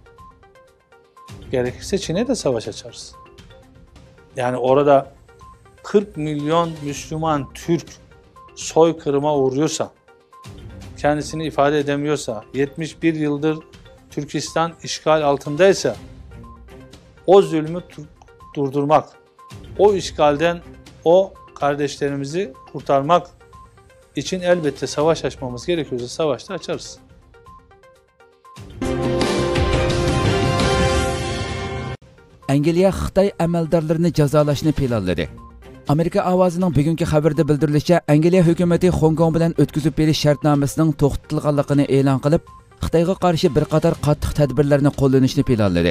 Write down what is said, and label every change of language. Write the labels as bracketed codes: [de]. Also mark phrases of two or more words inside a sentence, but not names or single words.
[tr] Gerekirse Çin'e de savaş açarız. Yani orada 40 milyon Müslüman Türk soykırıma uğruyorsa, kendisini ifade edemiyorsa, 71 yıldır Türkistan işgal altındaysa, o zulmü durdurmak, o işgalden o kardeşlerimizi kurtarmak için elbette savaş açmamız gerekiyorsa savaşta açarız. [uz] Angliya Xitoy amaldorlarini jazolashni planladi. Amerika ovozining bugungi xabarda bildirilishicha, Angliya hukumati Hong Kong bilan o'tkazib berish shartnomasining to'xtatilganligini e'lon qilib, Xitoyga qarshi bir qator qattiq tadbirlarni qo'llanishni planladi.